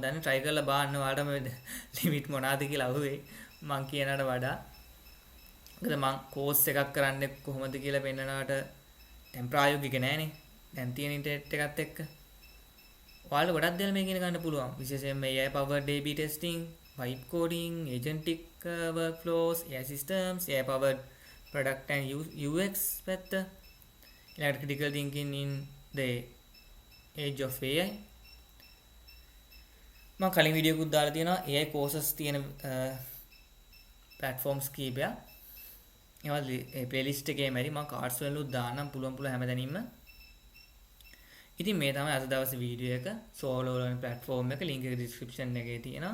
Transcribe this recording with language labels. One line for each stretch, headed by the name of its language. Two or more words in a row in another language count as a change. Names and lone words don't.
Sinhala: දැන් try කරලා බලන්න ඔයාලට මේ ලිමිට් මොනවාද කියලා අහුවේ. මං කියනකට වඩා මොකද මං කෝස් එකක් කරන්නේ කොහොමද කියලා පෙන්නනකට දැන් ප්‍රායෝගික නෑනේ. දැන් තියෙන ඉන්ටර්නෙට් එකත් එක්ක ඔයාලට ගොඩක් දේවල් මේක ඉගෙන ගන්න පුළුවන්.
English: විශේෂයෙන්ම AI powered A/B testing, vibe coding, agentic workflows, AI systems, AI powered product and UX
Sinhala: පැත්ත, ඊළඟට
English: critical thinking in the age of AI.
Sinhala: මම කලින් වීඩියෝ එකක් දාලා තියෙනවා
English: AI courses
Sinhala: තියෙන platforms කීපයක්. ඒවා playlist එකේ මැරි මම cards වලුත් දාන්නම් පුළුවන් හැමදැනින්ම. ඉතින් මේ තමයි අද දවසේ වීඩියෝ එක.
English: solo learn platform එක link එක description එකේ තියෙනවා.